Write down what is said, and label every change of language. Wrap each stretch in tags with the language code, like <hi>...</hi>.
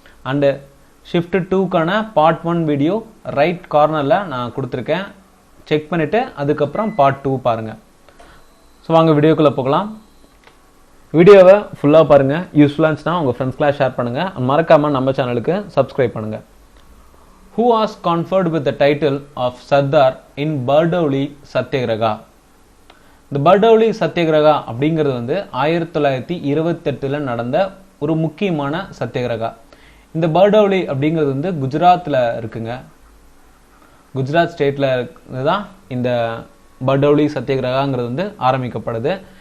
<ta>And shift 2க்கான part 1 video right கார்னரில் நான் கொடுத்துருக்கேன், செக் பண்ணிவிட்டு அதுக்கப்புறம் பார்ட் 2 பாருங்கள். ஸோ வாங்க வீடியோக்குள்ளே போகலாம். வீடியோவை ஃபுல்லாக பாருங்கள். யூஸ்ஃபுல்லாக இருந்துச்சுன்னா உங்கள் ஃப்ரெண்ட்ஸ்க்கெலாம் ஷேர் பண்ணுங்கள். மறக்காமல் நம்ம சேனலுக்கு சப்ஸ்கிரைப் பண்ணுங்கள்.</ta> <en>Who was conferred with the title of Sardar in Bardoli Satyagraha?</en> <ta>இந்த பர்டௌலி சத்தியகிரகா அப்படிங்கிறது வந்து 1928 நடந்த ஒரு முக்கியமான சத்தியகிரகா. இந்த பர்டௌலி அப்படிங்கிறது வந்து குஜராத்தில் இருக்குங்க. குஜராத் ஸ்டேட்டில் தான் இந்த பர்டௌலி சத்தியகிரகாங்கிறது வந்து ஆரம்பிக்கப்படுது.</ta>